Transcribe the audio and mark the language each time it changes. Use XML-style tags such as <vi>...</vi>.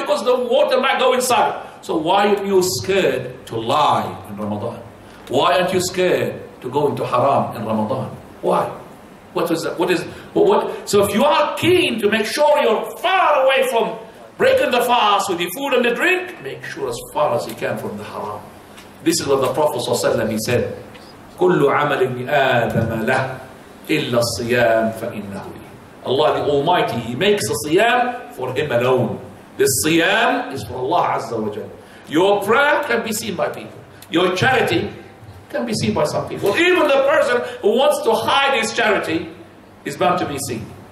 <en>Because the water might go inside. So why are you scared to lie in Ramadan? Why aren't you scared to go into haram in Ramadan? Why? What is that? So if you are keen to make sure you're far away from breaking the fast with the food and the drink, make sure as far as you can from the haram. This is what the Prophet ﷺ, he said,</en> <ar>كُلُّ عَمَلٍ آدَمَ لَهُ إِلَّا الصِّيَامِ فَإِنَّهُ لِي.</ar> <en>Allah the Almighty, He makes the siyam for Him alone. The siyam is for Allah Azza wa Jal. Your prayer can be seen by people. Your charity can be seen by some people. Even the person who wants to hide his charity is bound to be seen.</en>